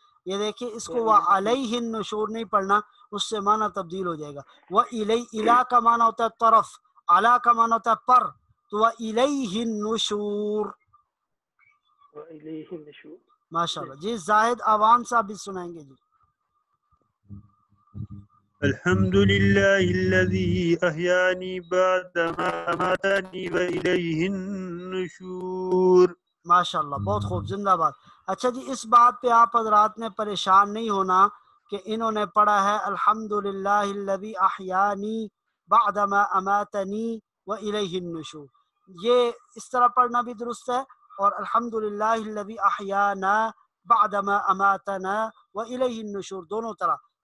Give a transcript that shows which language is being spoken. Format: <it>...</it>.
<ur>یہ دیکھیں اس کو</ur> <ar>وَعَلَيْهِ النُّشُورُ</ar> <ur>نہیں پڑھنا، اس سے معنی تبدیل ہو جائے گا. وَإِلَيْهِ کا معنی ہوتا ہے طرف، عَلَى کا معنی ہوتا ہے پر، تو</ur> <ar>وَإِلَيْهِ النُّشُورُ. وَإِلَيْهِ النُّشُورُ.</ar> <ur>ماشاء اللہ. جی زاہد عوام صاحب بھی سنائیں گے. جی</ur> <ar>الحمد لله الذي أحياني بعدما أماتني وإليه النشور.</ar> <ur>ماشاء اللہ، بہت خوب، زندہ باد. اچھا جی، اس بات پہ آپ حضرات نے پریشان نہیں ہونا کہ انہوں نے پڑھا ہے</ur> <ar>الحمدللہ الذی احیانی بعدما اماتنی والیہ النشور.</ar> <ur>یہ اس طرح پڑھنا بھی درست ہے، اور</ur> <ar>الحمدللہ الذی احیانا بعدما اماتنا والیہ النشور،</ar> <ur>دونوں طرح.</ur>